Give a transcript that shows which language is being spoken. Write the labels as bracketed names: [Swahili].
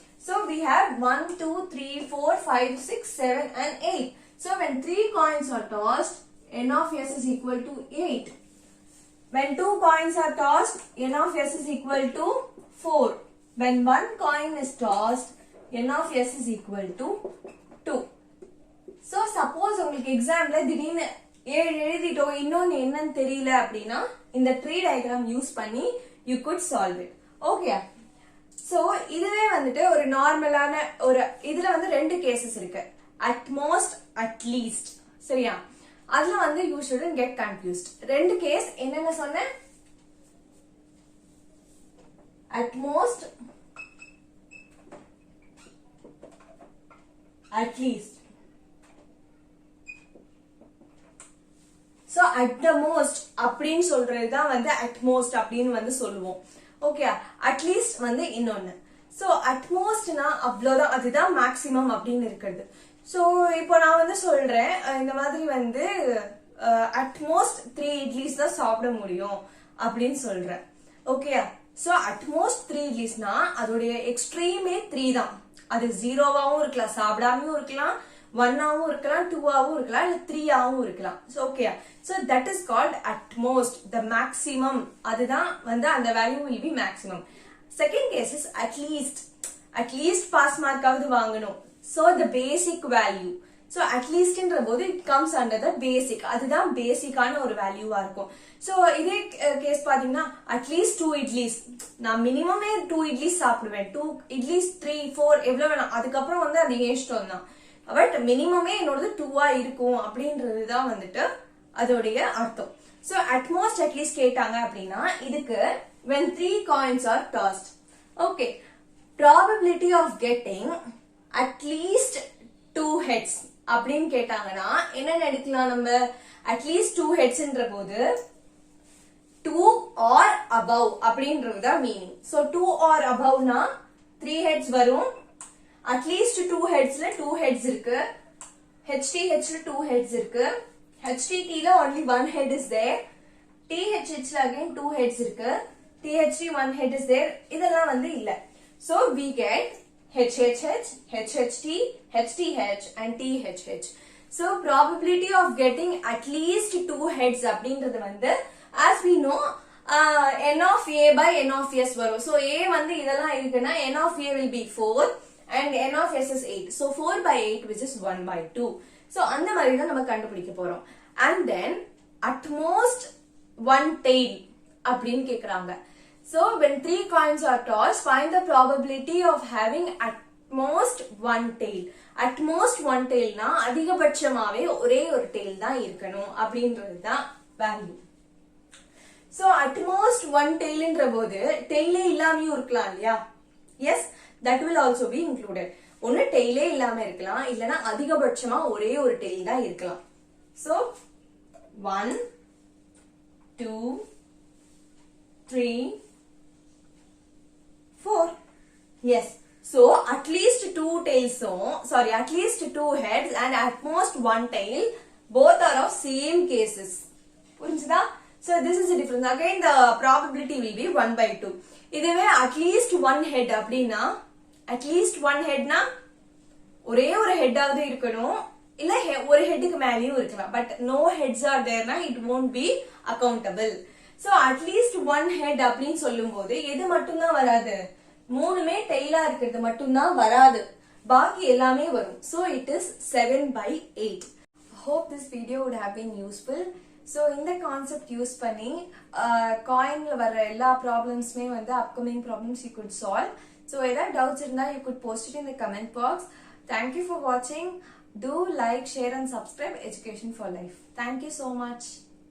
[English] So, we have 1, 2, 3, 4, 5, 6, 7 and 8. So, when 3 coins are tossed, n of s is equal to 8. When 2 coins are tossed, n of s is equal to 4. When 1 coin is tossed, n of s is equal to 2. [Tamil] So, suppose உங்களுக்கு எக்ஸாம்ல திடீர்னு 7 எழுதிட்டோம் இன்னொன்னு என்னன்னு தெரியல அப்படின்னா இந்த tree diagram use பண்ணி you could solve it. Okay. So இதுவே வந்துட்டு ஒரு நார்மலான ஒரு இதுல வந்து ரெண்டு கேसेस இருக்கு. [English] At most, at least. சரியா? [Tamil] அதுல வந்து you shouldn't get confused. ரெண்டு கேஸ் என்னென்ன சொன்னேன்? [English] At most, at least. [Tamil] So at the most அப்படின்னு சொல்றதுதான் வந்து at most அப்படின்னு வந்து சொல்லுவோம். ஓகே, at least வந்து இன்னொன்னு. So at mostனா அவ்வளவுதான், அதுதான் மேக்ஸிமம் அப்படின்னு இருக்குது. So இப்போ நான் வந்து சொல்றேன் இந்த மாதிரி வந்து at most 3 இட்லிஸ் தான் சாப்பிட முடியும் அப்படின்னு சொல்றேன். ஓகே, so at most 3 இட்லிஸ்னா அதோடைய எக்ஸ்ட்ரீமே 3 தான். அது 0வாவும் இருக்கலாம், சாப்பிடாமையும் இருக்கலாம், 1ஆவும் இருக்கலாம், 2ஆவும் இருக்கலாம், இல்ல 3ஆவும் இருக்கலாம். [English] ஓகே, so that is called at most, the maximum. அதுதான் வந்து அந்த value will be maximum. Second case is at least pass mark ஆவது வாங்கணும். So the basic value. So at least ன்ற போது it comes under the basic. [Tamil] அதுதான் பேசிக்கான ஒரு வேல்யூவா இருக்கும். So இதே கேஸ் பாத்தீங்கன்னா at least 2 இட்லிஸ், நான் மினிமமே 2 இட்லிஸ் சாப்பிடுவேன். 2 இட்லிஸ் 3 4 எவ்வளவு வேணாம், அதுக்கப்புறம் வந்து அது இஷ்டம் தான். பட் மினிமமே என்னோடது 2ஆ இருக்கும் அப்படின்றதுதான் வந்துட்டு அதோடைய அர்த்தம். [English] So at most at least கேட்டாங்க அப்படின்னா இதுக்கு when 3 coins are tossed. Okay, probability of getting at least 2 heads அப்படின்னு கேட்டாங்கன்னா என்ன எடுக்கலாம் நம்ம? [Tamil] at least 2 headsன்ற போது 2 or above அப்படின்றதுதான் மீனிங். So 2 or aboveனா 3 heads வரும். at least 2 headsல 2 heads இருக்கு. HTHல 2 heads இருக்கு. HTTல only 1 head is there. THHல again 2 heads இருக்கு. THT 1 head is there. இதெல்லாம் வந்து இல்ல. [English] So we get HHH, HHT, HTH and THH. So probability of getting at least 2 heads அப்படின்றது வந்து as we know n of a by n of s வரும். So a வந்து இதெல்லாம் இருக்குன்னா n of a will be 4 and n of s is 8. So 4 by 8 which is 1 by 2. [Tamil] So அந்த மாதிரி தான் நம்ம கண்டுபிடிக்க போறோம். [English] And then at most 1 tail அப்படின்னு கேக்குறாங்க. So when 3 coins are tossed, find the probability of having at most 1 tail. [Tamil] At most 1 tail னா அதிகபட்சமாவே ஒரே ஒரு tail தான் இருக்கணும் அப்படின்றது தான் value. So at most 1 tail ன்ற போது tailே இல்லாமயும் இருக்கலாம் இல்லையா? [English] Yes, that will also be included. [Tamil] ஒன்னு tailே இல்லாம இருக்கலாம், இல்லனா அதிகபட்சமா ஒரே ஒரு tail தான் இருக்கலாம். [English] So 1 2 3 4. Yes. So at least 2 tails, at least 2 heads and at most 1 tail, both are of same cases. புரிஞ்சுதா? So this is the difference. Again the probability will be 1 by 2. [Tamil] இதுவே at least 1 head அப்படின்னா at least 1 headனா ஒரே ஒரு head ஆவது இருக்கணும், இல்ல ஒரு headக்கு மேலயும் இருக்கலாம். [English] But no heads are there na it won't be accountable. [Tamil] So at least 1 head அப்படின்னு சொல்லும்போது எது மட்டும் தான் வராது? மூணுமே டெய்லா இருக்கிறது மட்டும் தான் வராது, பாக்கி எல்லாமே வரும். So it is 7 by 8. Hope this video would have been useful. So இந்த கான்செப்ட் யூஸ் பண்ணி காயின்ல வர எல்லா ப்ராப்ளம்ஸ்மே வந்து upcoming problems you good solve. [English] So ஏதாவது doubts இருந்தா you good post it in the comment box. Thank you for வாட்சிங். Do like, share and subscribe Education for Life. Thank you so much.